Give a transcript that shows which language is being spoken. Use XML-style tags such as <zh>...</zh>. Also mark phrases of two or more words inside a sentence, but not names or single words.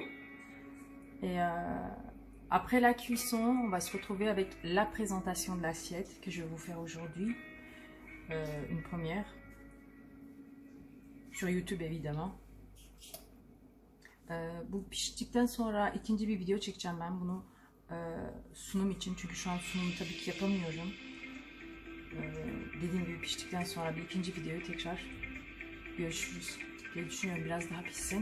<fr>Et après la cuisson, on va se retrouver avec la présentation de l'assiette que je vais vous faire aujourd'hui. Une première. Sur YouTube évidemment.</fr> <tr>Bu piştikten sonra ikinci bir video çekeceğim ben bunu sunum için. Çünkü şu an sunumu tabii ki yapamıyorum. Dediğim gibi piştikten sonra bir ikinci videoyu tekrar görüşürüz diye düşünüyorum. Biraz daha pişsin.</tr>